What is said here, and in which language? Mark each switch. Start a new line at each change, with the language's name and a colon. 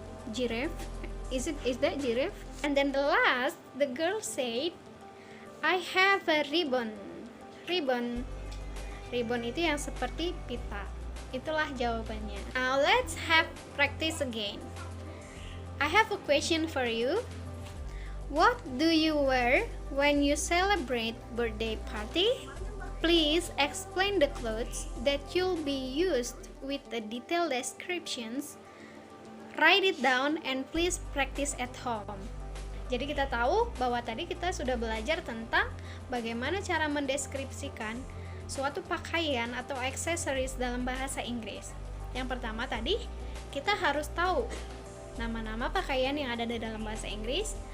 English: Giraffe, is that giraffe? And then the last, the girl said, I have a ribbon.
Indonesian: Ribbon itu yang seperti pita. Itulah jawabannya.
English: Now let's have practice again. I have a question for you. What do you wear when you celebrate birthday party? Please explain the clothes that you'll be used with the detailed descriptions. Write it down and please practice at home.
Indonesian: Jadi kita tahu bahwa tadi kita sudah belajar tentang bagaimana cara mendeskripsikan suatu pakaian atau aksesoris dalam bahasa Inggris. Yang pertama tadi, kita harus tahu nama-nama pakaian yang ada di dalam bahasa Inggris.